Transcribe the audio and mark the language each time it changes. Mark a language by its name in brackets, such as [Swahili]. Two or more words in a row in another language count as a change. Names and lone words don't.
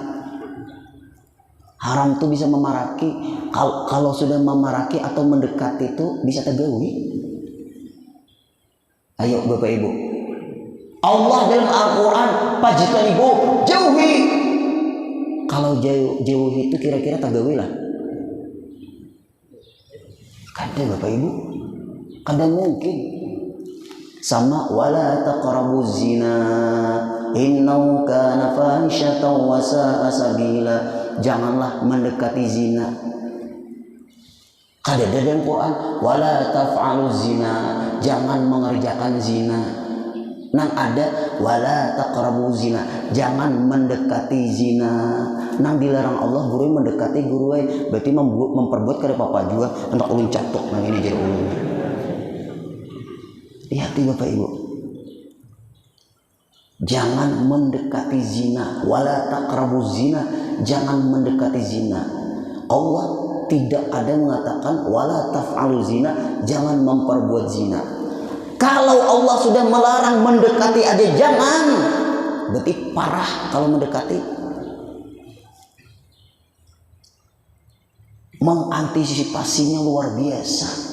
[Banjar] Haram itu bisa memaraki. Kalau sudah memaraki atau mendekati itu bisa tergawi. Ayo Bapak Ibu, Allah dalam Al-Quran, pajtanibu, jauhi. Kalau jauhi itu kira-kira tergawi lah. Kada Bapak Ibu, kada mungkin. [Arabic] Sama ولا تقربوا الزنا إنه كان فاحشة وساء سبيلا. [Banjar] Janganlah mendekati zina. Kada ada dalam Quran [Arabic] ولا تفعلوا الزنا, [Banjar] jangan mengerjakan zina. Nang ada [Arabic] ولا تقربوا الزنا, [Banjar] jangan mendekati zina. Nang dilarang Allah guru mendekati guru berarti memperbuat kada apa-apa juga hendak ulun catok nang ini jadi ulun. Hati Bapak Ibu, jangan mendekati zina. [Arabic] ولا تقربوا الزنا, [Banjar] jangan mendekati zina. Allah tidak ada mengatakan [Arabic] ولا تفعلوا زنا, [Banjar] jangan memperbuat zina. Kalau Allah sudah melarang mendekati aja jangan, berarti parah kalau mendekati. Mengantisipasinya luar biasa.